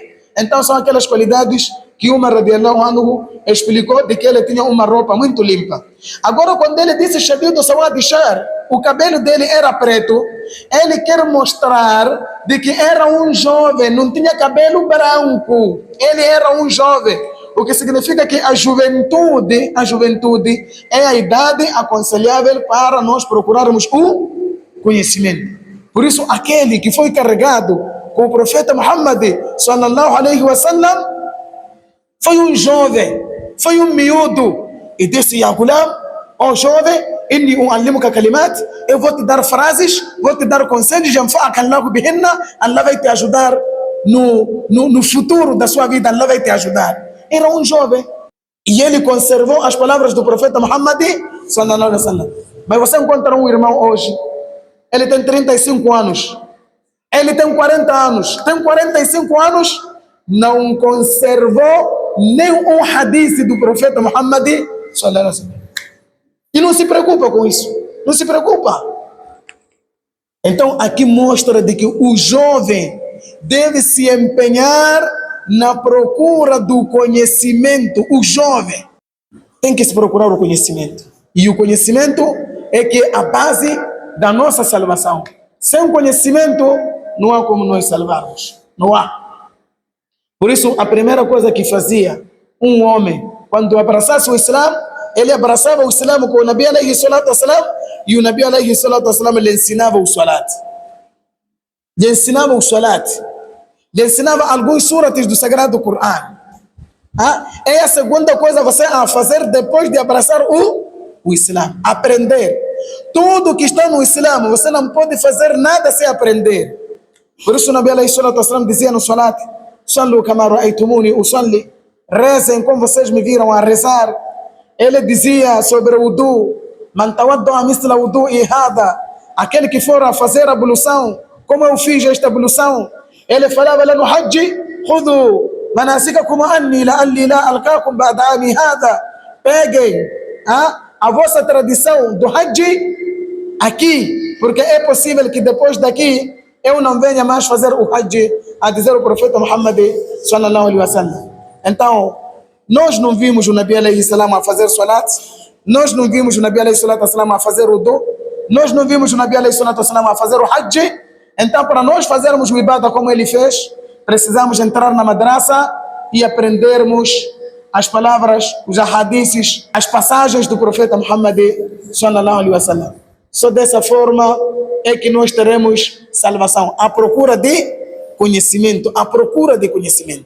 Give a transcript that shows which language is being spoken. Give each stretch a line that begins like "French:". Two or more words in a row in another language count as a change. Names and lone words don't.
Portuguese: Então são aquelas qualidades que Umar
Arabic: رضي الله عنه
Portuguese: explicou de que ele tinha uma roupa muito limpa. Agora, quando ele disse
Arabic: شديد سواد الشعر,
Portuguese: o cabelo dele era preto, ele quer mostrar de que era um jovem, não tinha cabelo branco, ele era um jovem. O que significa que a juventude é a idade aconselhável para nós procurarmos o conhecimento. Por isso, aquele que foi carregado com o profeta Muhammad
Arabic: صلى الله عليه وسلم
Portuguese: foi um jovem, foi um miúdo, e disse:
Arabic: يا غلام,
Portuguese: ó jovem,
Arabic: إني أعلمك كلمات,
Portuguese: eu vou te dar frases, vou te dar conselhos,
Arabic: ينفعك الله بهن,
Portuguese: Allah vai te ajudar no futuro da sua vida, Allah vai te ajudar. Era um jovem, e ele conservou as palavras do profeta Muhammad
Arabic: صلى الله عليه وسلم.
Portuguese: Mas você encontra um irmão hoje, ele tem 35 anos, ele tem 40 anos, tem 45 anos, não conservou nem um hadith do profeta Muhammad
Arabic: صلى الله عليه وسلم.
Portuguese: E não se preocupa com isso, não se preocupa. Então aqui mostra de que o jovem deve se empenhar na procura do conhecimento. O jovem tem que se procurar o conhecimento. E o conhecimento é que é a base da nossa salvação. Sem conhecimento não há como nós salvarmos, não há. Por isso, a primeira coisa que fazia um homem, quando abraçasse o Islã, ele abraçava o Islã com o Nabi
Arabic: عليه الصلاة والسلام,
Portuguese: e o Nabi
Arabic: عليه الصلاة والسلام
Portuguese: lhe ensinava o salat. Lhe ensinava o salat. Lhe ensinava alguns surates do Sagrado Coran. É a segunda coisa você a fazer depois de abraçar o Islã. Aprender. Tudo que está no Islã, você não pode fazer nada sem aprender. Por isso o Nabi
Arabic: عليه الصلاة والسلام
Portuguese: dizia no salat:
Arabic: صلوا كما رأيتموني أصلي.
Portuguese: Rezem como vocês me viram a rezar. Ele dizia sobre o wudu:
Arabic: من توضأ مثل وضوئي هذا.
Portuguese: Aquele que for a fazer a ablução, como eu fiz esta ablução. Ele falava lá no Hajj:
Arabic: خذوا مناسككم عني لعلي لا ألقاكم بعد عامي هذا.
Portuguese: Peguem a vossa tradição do Hajj aqui, porque é possível que depois daqui eu não venha mais fazer o Hajj, a dizer o profeta Muhammad
Arabic: صلى الله عليه وسلم.
Portuguese: Então, nós não vimos o Nabi
Arabic: عليه السلام
Portuguese: a fazer salat, nós não vimos o Nabi
Arabic: عليه الصلاة والسلام
Portuguese: a fazer wudu, nós não vimos o Nabi
Arabic: عليه الصلاة والسلام
Portuguese: a fazer o Hajj. Então, para nós fazermos o ibadah como ele fez, precisamos entrar na madraça e aprendermos as palavras, os hadiths, as passagens do profeta Muhammad
Arabic: صلى الله عليه وسلم.
Portuguese: Só dessa forma é que nós teremos salvação, à procura de conhecimento, à procura de conhecimento.